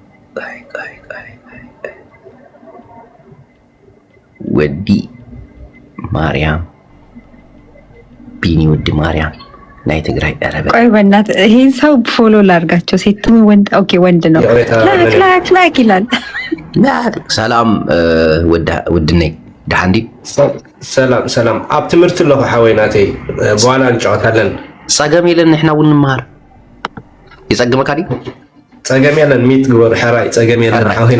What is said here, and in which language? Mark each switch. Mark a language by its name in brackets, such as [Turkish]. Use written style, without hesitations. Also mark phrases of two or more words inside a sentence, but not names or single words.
[Tigrinya] ወዲ ማርያም ቢኒ ወዲ ማርያም ናይ ትግራይ አረበ። [Amharic] ቆይ በእናትህ ይሄን ሰው ፎሎ ላድርጋቸው። ሴት ወንድ? ኦኬ ወንድ ነው። ላክ ይላል። [Tigrinya] ሰላም ውድነይ ዳንዲ ሰላም ኣብ ትምህርቲ ለኹ ሓወይናተይ [Amharic] በኋላ እንጫወታለን። [Tigrinya] ፀገም የለን ንሕና እውን ንመሃር ይፀግመካ ዲ ፀገም የለን ሚት ግበር ሕራይ ፀገም የለን ሓወይና